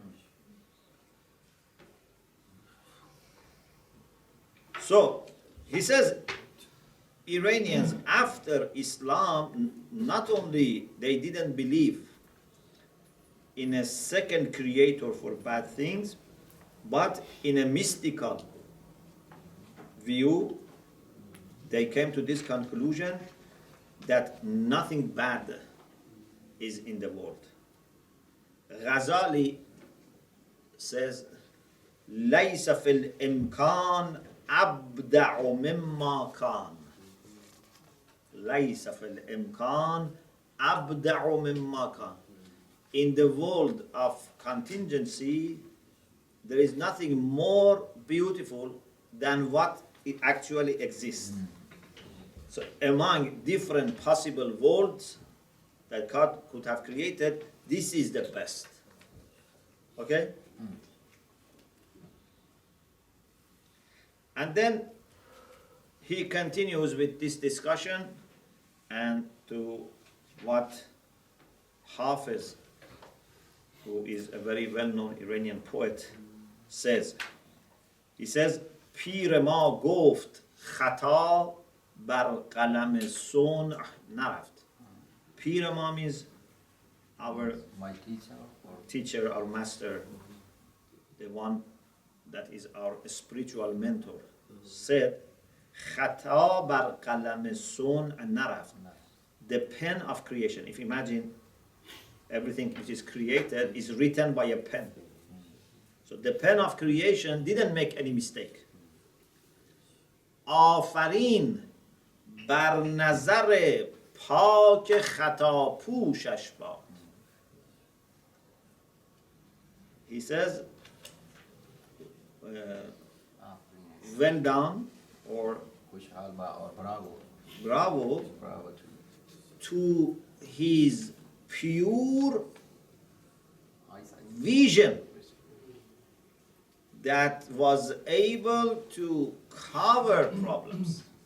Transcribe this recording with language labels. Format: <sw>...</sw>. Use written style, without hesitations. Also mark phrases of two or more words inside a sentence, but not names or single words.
<en>So, he says, Iranians, after Islam, not only they didn't believe in a second creator for bad things, but in a mystical view, they came to this conclusion that nothing bad is in the world. Ghazali says,</en> <ar>ليس في الإمكان أبدع مما كان. ليس في الإمكان أبدع مما كان.</ar> <en>In the world of contingency, there is nothing more beautiful than what it actually exists. So among different possible worlds that God could have created, this is the best. Okay? And then he continues with this discussion and to what Hafiz, who is a very well-known Iranian poet, says. He says,</en> <fa>پیر ما گفت خطا بر قلم صنع نرفت. پیر ما</fa> <en>means our My teacher, our master, the one that is our spiritual mentor, said,</en> <fa>خطا بر قلم صنع نرفت.</fa> <en>The pen of creation. If you imagine everything which is created is written by a pen. So the pen of creation didn't make any mistake.</en> <fa>آفرین بر نظر پاک خطا پوشش باد.</fa> <en>He says, well done, or bravo to his pure vision that was able to cover problems.</en>